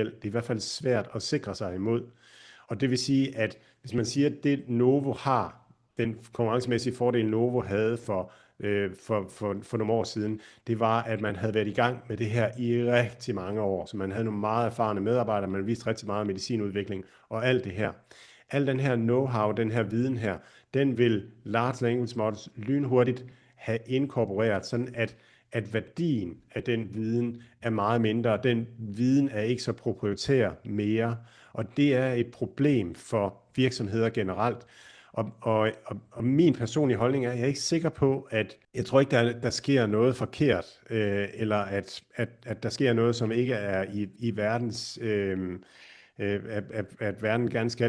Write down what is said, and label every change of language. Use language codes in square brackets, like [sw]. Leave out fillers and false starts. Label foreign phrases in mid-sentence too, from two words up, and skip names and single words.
[da] Det er i hvert fald svært at sikre sig imod. Og det vil sige, at hvis man siger, at det Novo har, den konkurrencemæssige fordel Novo havde for nogle år siden, det var, at man havde været i gang med det her i rigtig mange år. Så man havde nogle meget erfarne medarbejdere, man viste rigtig meget medicinudvikling og alt det her. Al den her know-how, den her viden her, den vil [en] large language models [da] lynhurtigt have inkorporeret, sådan at værdien af den viden er meget mindre. Den viden er ikke så proprietær og det er et problem for virksomheder generelt. Og min personlige holdning er, at jeg er ikke sikker på, at jeg tror ikke, der sker noget forkert, eller at der sker noget, som ikke er i verdens, at verden gerne skal.